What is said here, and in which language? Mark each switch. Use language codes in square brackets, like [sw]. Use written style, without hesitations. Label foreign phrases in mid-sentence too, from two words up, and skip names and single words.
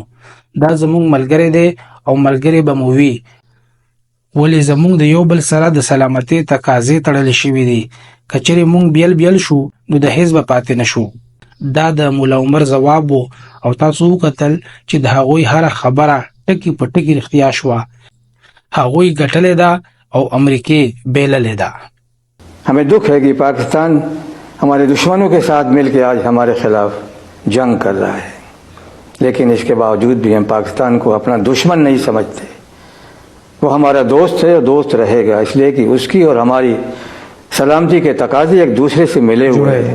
[ps] دا زموږ ملګری دی او ملګری به مو وي، ولې زموږ د یو بل سره د سلامتۍ تقاضې تړل شوي دي. کچېرې موږ بیل شو نو د حزب پاتې نشو. دا د مولا عمر جواب وو او تاسو وکتل چې د هغوی هر خبره ټکی په ټکی رښتیا شوه. هغوی ګټلې ده او امریکای بیللې ده. [ur] ہمیں دکھ ہے کہ پاکستان ہمارے دشمنوں کے ساتھ مل کر آج ہمارے خلاف جنگ کر رہا ہے، لیکن اس کے باوجود بھی ہم پاکستان کو اپنا دشمن نہیں سمجھتے. وہ ہمارا دوست ہے اور دوست رہے گا، اس لیے کہ اس کی اور ہماری سلامتی کے تقاضے ایک دوسرے سے ملے ہوئے ہیں.